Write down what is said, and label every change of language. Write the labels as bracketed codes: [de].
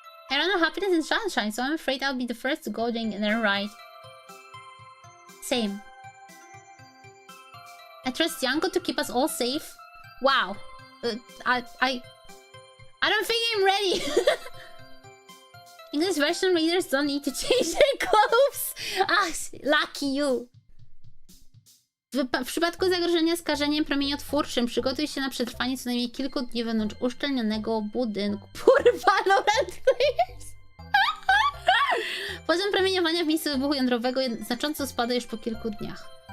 [en] I don't know happiness and sunshine, so I'm afraid I'll be the first to go doing and then right. Same. I trust Dianko to keep us all safe. Wow. I don't think I'm ready. English version readers don't need to change their clothes. Ah, lucky you. [pl] W przypadku zagrożenia skażeniem promieniotwórczym przygotuj się na przetrwanie co najmniej kilku dni wewnątrz uszczelnionego budynku. [en] Kurwa, Valorant players! [pl] Poziom promieniowania w miejscu wybuchu jądrowego znacząco spada już po kilku dniach.